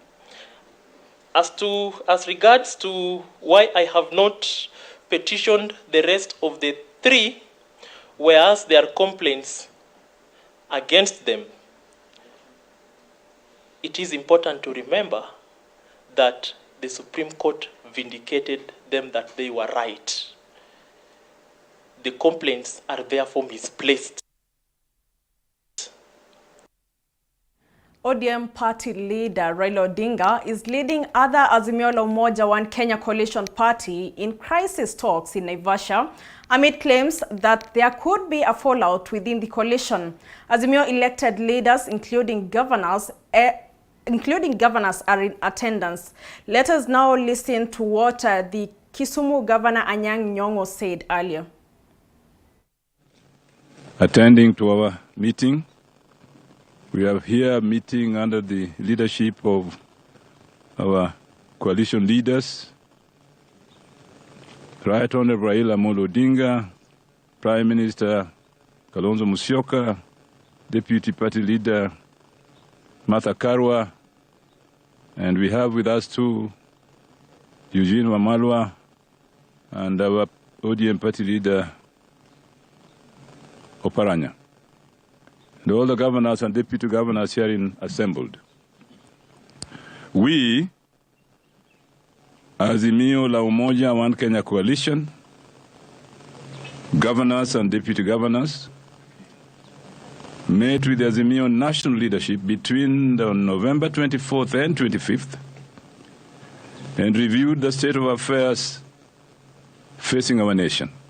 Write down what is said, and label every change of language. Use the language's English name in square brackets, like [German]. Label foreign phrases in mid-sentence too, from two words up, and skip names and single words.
[English] As regards to why I have not petitioned the rest of the 3, whereas there are complaints against them, it is important to remember that the Supreme Court vindicated them that they were right. The complaints are therefore misplaced. ODM party leader Raila Odinga is leading other Azimio la Umoja One Kenya coalition party in crisis talks in Naivasha amid claims that there could be a fallout within the coalition. Azimio elected leaders, including governors, are in attendance. Let us now listen to what the Kisumu Governor Anyang' Nyong'o said earlier. Attending to our meeting, we are here meeting under the leadership of our coalition leaders, Right Honorable Raila Amolo Odinga, Prime Minister Kalonzo Musyoka, Deputy Party Leader Martha Karua, and we have with us too Eugene Wamalwa and our ODM Party Leader Oparanya, and all the governors and deputy governors here assembled. We, Azimio la Umoja One Kenya Coalition, governors and deputy governors, met with the Azimio national leadership between November 24th and 25th and reviewed the state of affairs facing our nation.